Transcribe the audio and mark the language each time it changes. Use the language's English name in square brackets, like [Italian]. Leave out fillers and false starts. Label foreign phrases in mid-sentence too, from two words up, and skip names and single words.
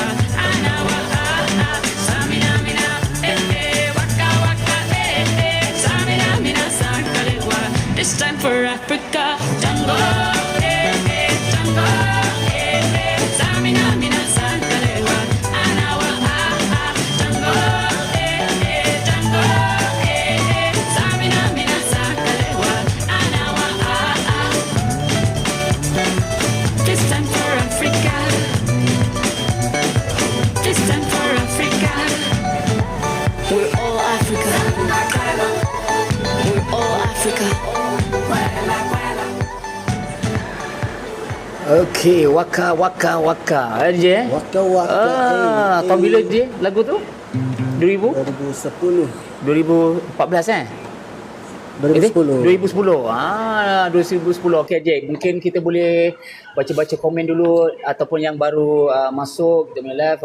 [English] Anawa, Tamina, mina, waka, waka, Tamina, mina, sangalewa. This time for Africa. Tango, tango, Tamina, mina, sangalewa. Anawa, tango, tango, Tamina, mina, sangalewa. Anawa, this time for Africa. This time for Africa. We're all Africa. We're all Africa. Okey, waka waka waka. Je. Waka waka. [Malay] Tahun bila je lagu tu? 2000? 2010. 2014 2010. 2010. 2010. Okey, Jack. Mungkin kita boleh baca-baca komen dulu ataupun yang baru masuk kita punya live.